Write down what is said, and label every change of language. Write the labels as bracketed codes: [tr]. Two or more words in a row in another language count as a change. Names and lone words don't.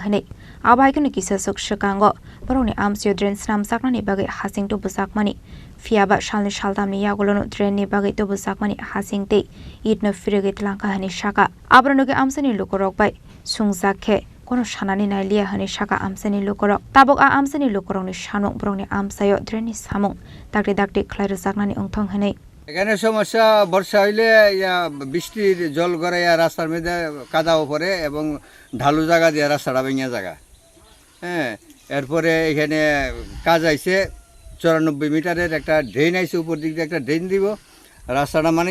[trp] hane abaikoni kisasuk shakango boroni amsyo drain snam saknani bagai hasing to busakmani Fiaba shalni shaldamni yagolono drainni bagai to busakmani hasingte itno firogit langka hani shaka abronoge amsani lukorok bai sungjakhe kono shanani nailia hani shaka amsani lukorok tabok a amsani lukorokni shanong brongni amsayo drainni samung dakti dakti khlairo saknani ongthong hanei [bn] এখানে সমস্যা বর্ষা হইলে বৃষ্টির জল গড়াইয়া রাস্তার মধ্যে কাদাও পড়ে এবং ঢালু জায়গা দিয়ে রাস্তাটা ভেঙে জায়গা হ্যাঁ এরপরে এখানে কাজ আইছে 94 মিটারের একটা ড্রেন আইছে উপর দিক দিয়ে একটা ড্রেন দিব রাস্তাটা মানিক